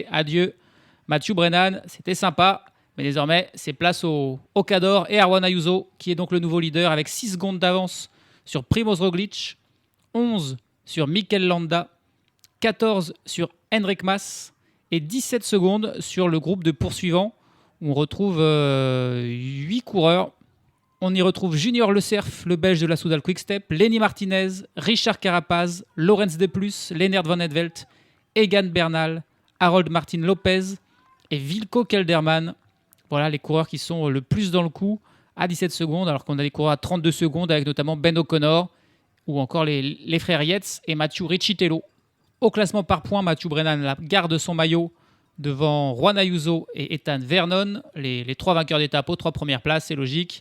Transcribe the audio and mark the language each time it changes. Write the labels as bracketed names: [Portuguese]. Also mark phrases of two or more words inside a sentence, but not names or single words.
[French] Adieu Mathieu Brennan, c'était sympa. Mais désormais, c'est place au Cador et à Juan Ayuso, qui est donc le nouveau leader avec 6 secondes d'avance sur Primoz Roglic, 11 sur Mikel Landa, 14 sur Enric Mas et 17 secondes sur le groupe de poursuivants où on retrouve 8 coureurs. On y retrouve Junior Le Cerf, le Belge de la Soudal Quickstep, Lenny Martinez, Richard Carapaz, Lorenz Deplus, Lennart Van Edvelt, Egan Bernal, Harold Martin Lopez et Wilco Kelderman. Voilà les coureurs qui sont le plus dans le coup à 17 secondes, alors qu'on a des coureurs à 32 secondes avec notamment Ben O'Connor ou encore les frères Yates et Mathieu Riccitello. Au classement par points, Mathieu Brennan garde son maillot devant Juan Ayuso et Ethan Vernon, les 3 vainqueurs d'étape aux 3 premières places, c'est logique.